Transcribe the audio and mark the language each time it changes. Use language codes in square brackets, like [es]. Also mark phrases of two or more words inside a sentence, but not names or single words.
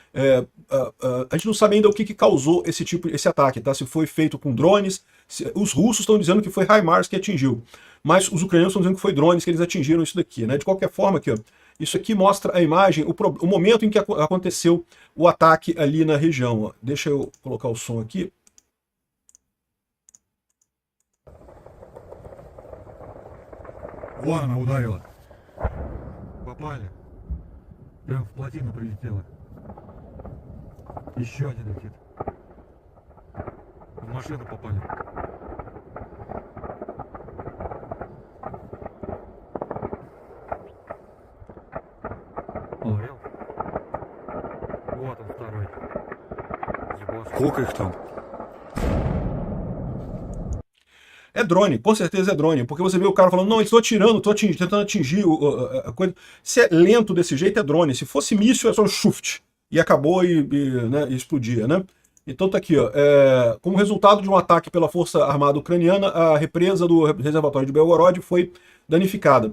[pt] A gente não sabe ainda o que causou esse ataque, tá? Se foi feito com drones, os russos estão dizendo que foi HIMARS que atingiu, mas os ucranianos estão dizendo que foi drones que eles atingiram isso daqui, né? De qualquer forma, aqui, ó, isso aqui mostra a imagem, o momento em que aconteceu o ataque ali na região. Ó. Deixa eu colocar o som aqui. [ru] Вон она ударила. Попали. Прям в плотину прилетела. Еще один летит. В машину попали. Ловил? Вот он второй. Сколько их там? [pt] É drone, com certeza é drone, porque você vê o cara falando, não, estou atirando, tentando atingir a coisa. Se é lento desse jeito, é drone. Se fosse míssil, é só um chuft. E acabou né, e explodia, né? Então tá aqui, ó. Como resultado de um ataque pela Força Armada Ucraniana, a represa do reservatório de Belgorod foi danificada.